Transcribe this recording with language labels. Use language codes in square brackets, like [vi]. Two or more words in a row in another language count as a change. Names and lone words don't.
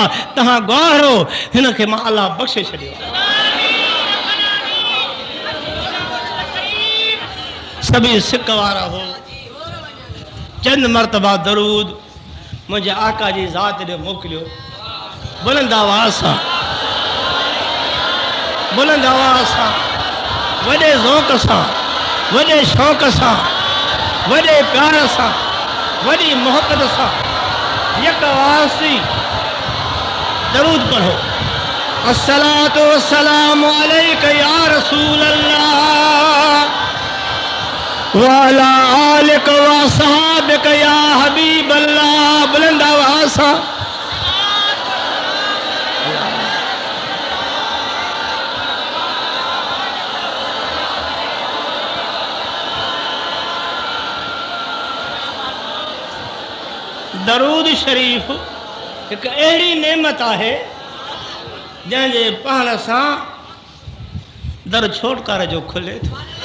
[sd] तव्हां गवारो, हिन खे मां अलाह बख़्शे छॾियो। सभी सिक वारा हो, चंद मरतबा दरूद मुंहिंजे आका जी ज़ात ॾे मोकिलियो। बुलंद आवाज़ सां, बुलंद आवाज़ सां, वॾे ज़ौक़ सां, वॾे शौक़ सां, वॾे प्यार सां, वॾी मोहब्बत सां यक आवाज़ सी दरूद पढ़ो। [ar] الصلاة والسلام عليك يا رسول الله وعلى آلك وأصحابك يا حبيب الله. [sd] बुलंद आवाज़ सां दरूद शरीफ हिकु अहिड़ी नेमत आहे जंहिंजे पढ़ण सां दर छोटकार जो खुले थो।